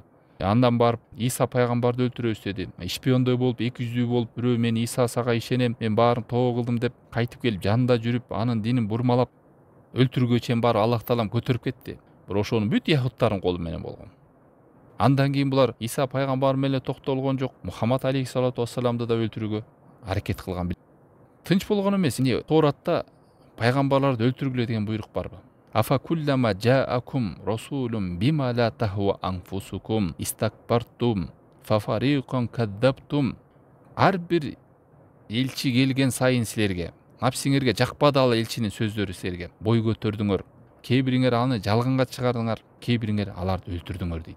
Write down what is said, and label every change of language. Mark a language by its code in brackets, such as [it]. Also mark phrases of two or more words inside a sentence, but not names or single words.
[ky] Андан барып Иса пайгамбарды өлтүрөбүз деди. Шпиондой болуп, 200 болуп, бирөө мен Иса сага ишенем, мен баарын тоо кылдым деп кайтып келип жанында жүрүп, анын динин бурмалап өлтүрүүгө чейин барып Аллах Таалам көтөрүп кетти. Бирок ошонун бүт яхудтардын колу менен болгон. Андан кийин булар Иса пайгамбар менен токтолгон жок, Мухаммад [ar] عليه الصلاة والسلام [ky] да өлтүрүүгө аракет кылган. Тынч болгон эмес. Эмне Тооратта пайгамбарларды өлтүргүлө деген буйрук барбы? [ar] أفكلما جاءكم رسول بما لا تهوى أنفسكم استكبرتم ففريقا كذبتم. [ky] Ар бир элчи келген сайын силерге, напсиңерге жакпады ал элчинин сөздөрү силерге. Бой көтөрдүңөр. Кээ бириңер аны жалганга чыгардыңар, кээ бириңер аларды өлтүрдүңөр дейт.